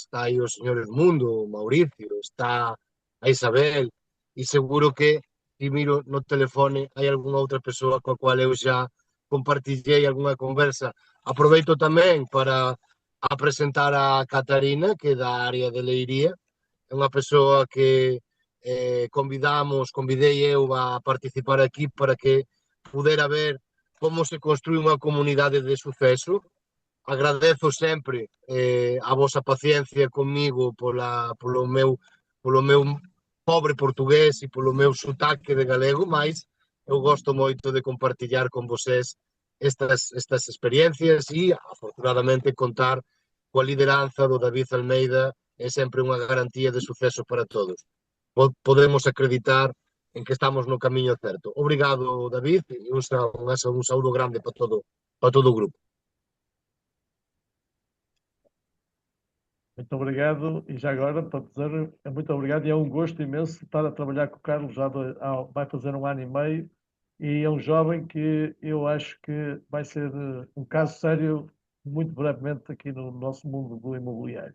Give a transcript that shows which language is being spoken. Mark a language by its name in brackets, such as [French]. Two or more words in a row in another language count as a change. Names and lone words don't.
[Portuguese] Está aí o senhor Edmundo, o Maurício, está a Isabel, e seguro que, se miro no telefone, há alguma outra pessoa com a qual eu já compartilhei alguma conversa. Aproveito também para apresentar a Catarina, que é da área de Leiria. É uma pessoa que convidei eu a participar aqui [Galician] para que pudera ver como se construi unha comunidade de suceso. Agradezo sempre a vosa paciencia comigo polo meu pobre portugués e polo meu sotaque de galego, [Portuguese] mas eu gosto [Galician] moito de compartillar con vocês estas experiencias e, afortunadamente, contar coa lideranza do David Almeida é sempre unha garantía de suceso para todos. Podemos acreditar en que estamos no camiño certo. Obrigado, David, e un saúdo grande para todo o grupo. [Portuguese] Muito obrigado, e já agora, para dizer, muito obrigado, e é um gosto imenso estar a trabalhar com o Carlos, vai fazer 1 ano e meio, e é um jovem que eu acho que vai ser um caso sério muito brevemente aqui no nosso mundo do imobiliário.